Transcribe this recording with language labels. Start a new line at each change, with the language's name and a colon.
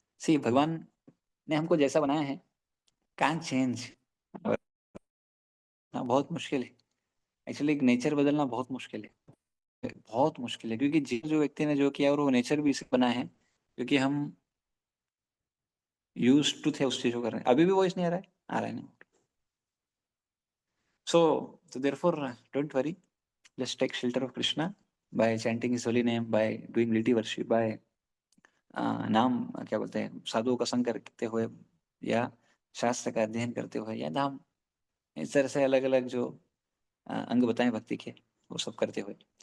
Hindi: सी, भगवान ने हमको जैसा बनाया है,
English: Can't change.
Hindi: बहुत मुश्किल है एक्चुअली, नेचर बदलना बहुत मुश्किल है, बहुत मुश्किल है, क्योंकि जो व्यक्ति ने जो किया और वो नेचर भी इसे बना है, क्योंकि हम यूज टू थे उस चीज को करने। अभी भी वॉइस नहीं आ रहा है? आ रहा है ना?
English: So therefore, don't worry. Just take shelter of Krishna by chanting his holy name, by doing deity worship, by
Hindi: नाम क्या बोलते हैं, साधुओं का संग करते हुए, या शास्त्र का अध्ययन करते हुए, या धाम, इस तरह से अलग अलग जो अंग बताएं भक्ति के, वो सब करते हुए।